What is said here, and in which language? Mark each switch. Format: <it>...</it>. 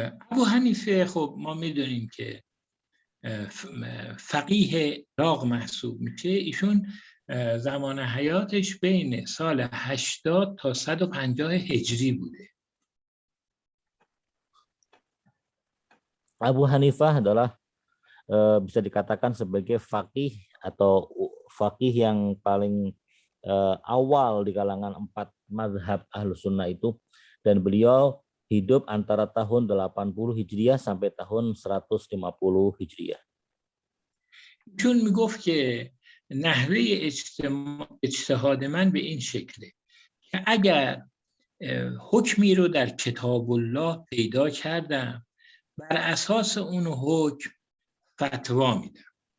<fa>ابو حنیفه خب ما میدونیم که فقیه عراق محسوب میشه. ایشون زمان حیاتش بین سال 80 تا 150 هجری بوده.</fa> <id>Abu Hanifah adalah bisa dikatakan sebagai faqih atau faqih yang paling awal di kalangan 4 mazhab Ahlus Sunnah itu, dan beliau hidup antara tahun 80 Hijriah sampai tahun 150 Hijriah.</id> <fa>چون میگفت که نحوه اجتهاد من به این شکله که اگر حکمی رو در کتاب الله پیدا کردم بر اساس اون حکم فتوا میدم.</fa>